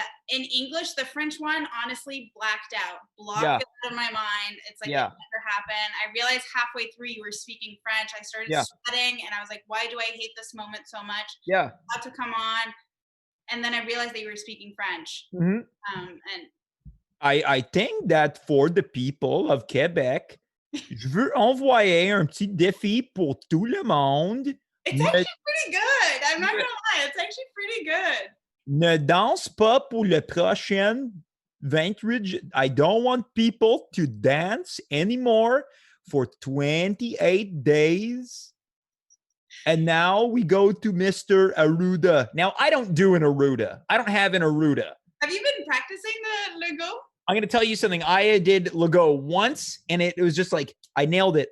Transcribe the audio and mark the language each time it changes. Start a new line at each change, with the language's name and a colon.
English: In English, the French one, honestly, blacked out. Blocked it out of my mind. It's like it never happened. I realized halfway through you were speaking French. I started sweating, and I was like, why do I hate this moment so much? Yeah. About to come on. And then I realized that you were speaking French. Mm-hmm. And I think that for the people of Quebec,
French: je veux envoyer un petit défi pour tout le monde.
English: It's actually pretty good. I'm not going to lie. It's actually pretty good.
French: Ne danse pas pour le prochain 28.
English: I don't want people to dance anymore for 28 days. And now we go to Mr. Aruda. Now, I don't do an Aruda. I don't have an Aruda. Have you been practicing the Legault? I'm going to tell you something. I did Legault once, and it was just like, I nailed it.